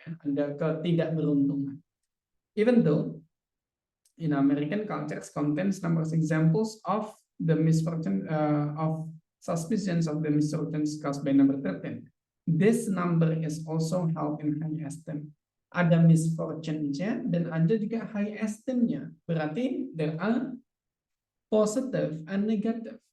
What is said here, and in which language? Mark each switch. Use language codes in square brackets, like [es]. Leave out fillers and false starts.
[id] Ada ketidakberuntungan. [en] Even though in American cultures contains numerous examples of the misfortune of suspicions of the misfortunes caused by number 13. This number is also held in high esteem. [id] Ada misfortune-nya dan ada juga high esteem-nya. Berarti [en] there are positive and negative.